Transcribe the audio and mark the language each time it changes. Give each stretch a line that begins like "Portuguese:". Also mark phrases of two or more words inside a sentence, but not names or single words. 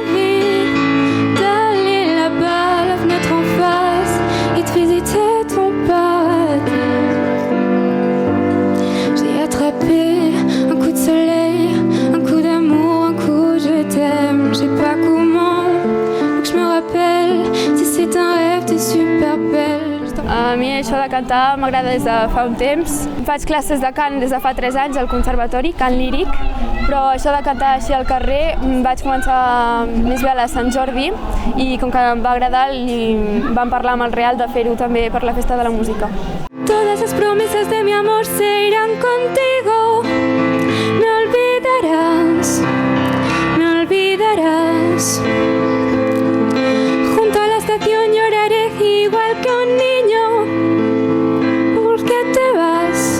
French: D'aller là-bas, la fenêtre en face, et de visiter ton paradis. J'ai attrapé un coup de soleil, un coup d'amour, un coup de je t'aime. Je sais pas comment, faut que je me rappelle. Si c'est un rêve, t'es super belle.
Catalan: A mi això de cantar m'agrada des de fa un temps. Faig classes de cant des de fa 3 anys al conservatori, cant líric, però això de cantar així al carrer vaig començar més bé a la Sant Jordi i com que em va agradar vam parlar amb el Real de fer-ho també per la Festa de la Música.
Spanish: Todas las promesas de mi amor se irán contigo. Me olvidarás, me olvidarás. Junto a la estación lloraré igual que un niño. ¿Por qué te vas?